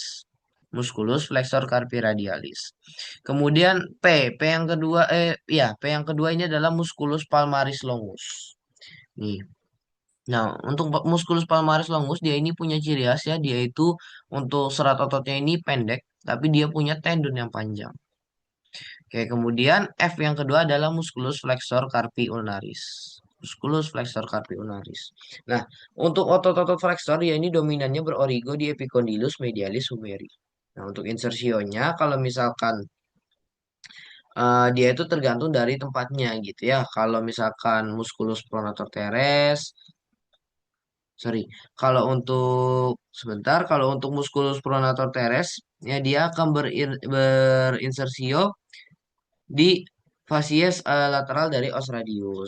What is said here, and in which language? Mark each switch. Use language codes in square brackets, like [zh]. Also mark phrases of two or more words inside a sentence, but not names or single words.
[id] Musculus flexor carpi radialis. Kemudian P yang kedua P yang kedua ini adalah musculus palmaris longus. Nih. Nah, untuk musculus palmaris longus dia ini punya ciri khas ya, dia itu untuk serat ototnya ini pendek, tapi dia punya tendon yang panjang. Oke, kemudian F yang kedua adalah musculus flexor carpi ulnaris. Musculus flexor carpi ulnaris. Nah, untuk otot-otot flexor ya ini dominannya berorigo di epicondylus medialis humeri. Nah, untuk insersionya kalau misalkan dia itu tergantung dari tempatnya gitu ya. Kalau misalkan musculus pronator teres, sorry, kalau untuk sebentar, kalau untuk musculus pronator teres ya dia akan berinsersio di fasies lateral dari os radius.